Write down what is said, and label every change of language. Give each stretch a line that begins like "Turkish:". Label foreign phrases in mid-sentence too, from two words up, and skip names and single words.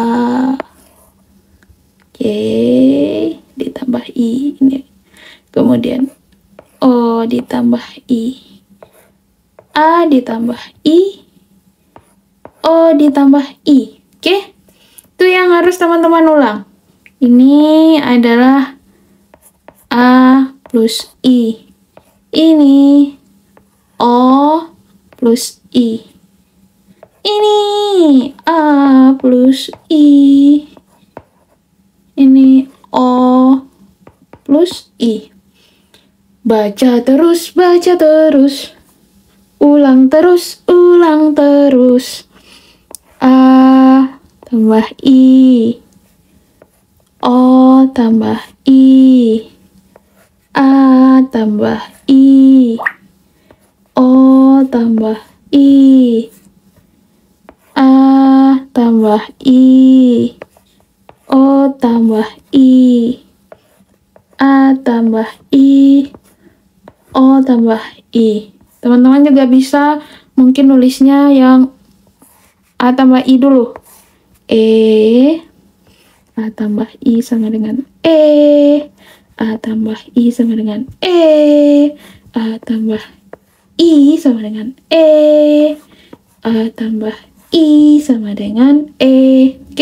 Indonesian: Oke. Ditambah I. Ini. Kemudian O ditambah I. A ditambah I. O ditambah I. Oke? Itu yang harus teman-teman ulang. Ini adalah A plus I. Ini O plus I. Ini A plus I. Ini O plus I. Baca terus, baca terus. Ulang terus, ulang terus. A tambah I. O tambah I. A tambah I. O tambah I. A tambah I. O tambah I. A tambah I. O tambah I. Teman-teman juga bisa mungkin nulisnya yang A tambah I dulu. A tambah I sama dengan A tambah I sama dengan A tambah I sama dengan A tambah I sama dengan Oke?